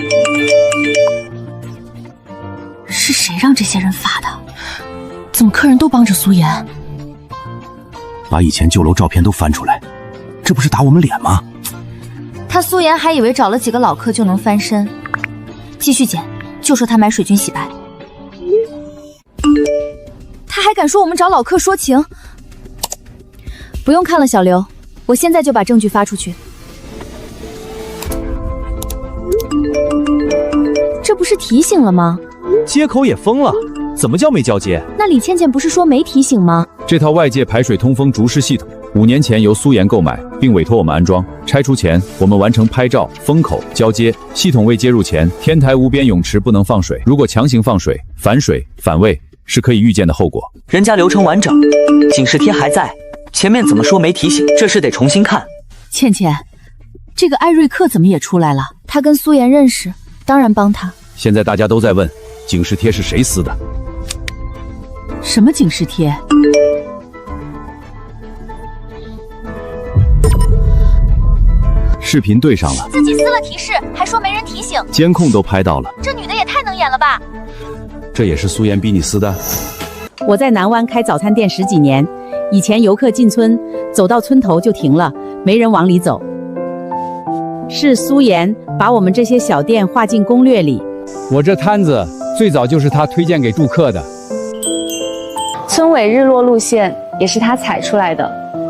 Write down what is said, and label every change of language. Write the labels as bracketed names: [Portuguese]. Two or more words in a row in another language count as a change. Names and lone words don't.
[Chinese] 是誰讓這些人發的？怎麼客人都幫着蘇妍？把以前舊樓照片都翻出來，這不是打我們臉嗎？他蘇妍還以為找了幾個老客就能翻身，繼續剪，就說他買水軍洗白。他還敢說我們找老客說情？不用看了，小劉，我現在就把證據發出去。這不是提醒了嗎？接口也封了，怎麼叫沒交接？那李倩倩不是說沒提醒嗎？這套外界排水通風竹式系統，5年前由蘇妍購買，並委託我們安裝。拆除前，我們完成拍照、封口、交接。系統未接入前，天台無邊泳池不能放水，如果強行放水，反水反胃是可以預見的後果。人家流程完整，警示貼還在，前面怎麼說沒提醒？這事得重新看。倩倩，這個艾瑞克怎麼也出來了？他跟蘇妍認識，當然幫他。現在大家都在問，警示貼是誰撕的？什麼警示貼？視頻對上了，自己撕了提示，還說沒人提醒，監控都拍到了。這女的也太能演了吧！這也是蘇妍逼你撕的？我在南灣開早餐店10幾年，以前遊客進村，走到村頭就停了，沒人往裡走。是蘇妍把我們這些小店劃進攻略裡。我這攤子最早就是他推薦給住客的。村尾日落路線也是他踩出來的。